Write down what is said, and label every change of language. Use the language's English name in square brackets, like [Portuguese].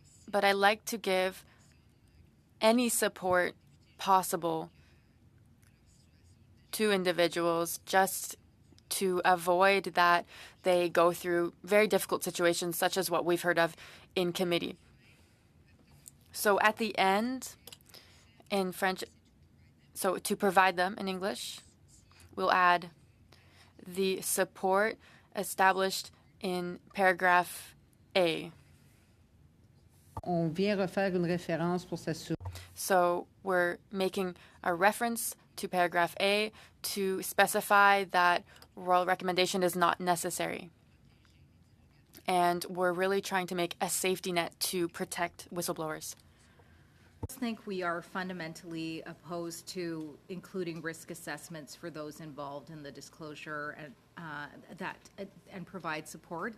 [English] But I like to give any support possible to individuals just to avoid that they go through very difficult situations such as what we've heard of in committee. So at the end, in French, so to provide them in English, we'll add the support established in paragraph A. [French] on vient refaire une référence pour s'assurer. [English] So we're making a reference to paragraph A to specify that royal recommendation is not necessary. And we're really trying to make a safety net to protect whistleblowers. I think we are fundamentally opposed to including risk assessments for those involved in the disclosure and provide support.